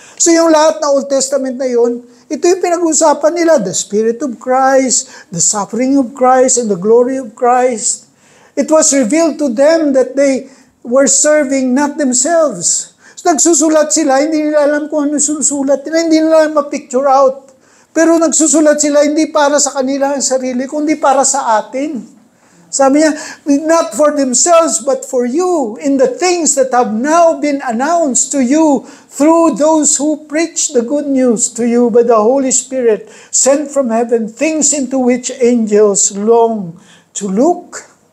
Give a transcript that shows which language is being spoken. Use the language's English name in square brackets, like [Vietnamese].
[Filipino] So yung lahat na Old Testament na yun, ito yung pinag-usapan nila, [English] the Spirit of Christ, [Filipino] the suffering of Christ, and the glory of Christ. [English] It was revealed to them that they were serving not themselves. [Filipino] So nagsusulat sila, hindi nila alam kung ano susulat nila, hindi nila ma-picture out. Pero nagsusulat sila hindi para sa kanila ang sarili, kundi para sa atin. Sabi niya, [English] not for themselves, but for you, in the things that have now been announced to you through those who preach the good news to you by the Holy Spirit, sent from heaven, things into which angels long to look.